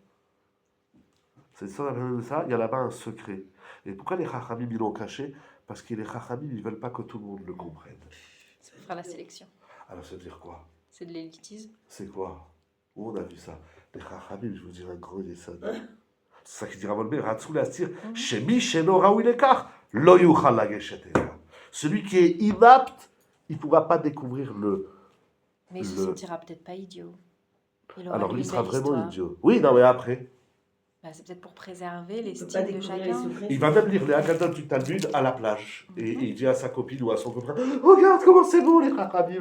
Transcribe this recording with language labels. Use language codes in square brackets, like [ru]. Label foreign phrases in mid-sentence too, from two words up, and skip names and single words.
[fr] Cette histoire de Rabbi Hanoussa, il y a là-bas un secret. Et pourquoi les Chachamim, ils l'ont caché? Parce que les Chachamim, ils ne veulent pas que tout le monde le comprenne. Ça fera la sélection. Alors, ça veut dire quoi? C'est de l'élitisme. C'est quoi? Où on a vu ça? Les Chachamim, je vous dirais un gros yesod. C'est ça qu'il dit Ravolbé, [he] רצו לסתיר, שמי שאינו ראוי לקרות, לא יוכל לגשת אליה. [fr] Celui qui est inapte, il ne pourra pas découvrir le. Mais il se sentira peut-être pas idiot. Il aura Alors lu lui, il une sera belle vraiment histoire. idiot. Oui, non, mais après, Bah, c'est peut-être pour préserver les Il peut pas styles de découvrir chacun. les secrets. il va même lire les Haggadot du Talmud à la plage. Et il dit à sa copine ou à son copain, regarde comment c'est beau les Chachamim.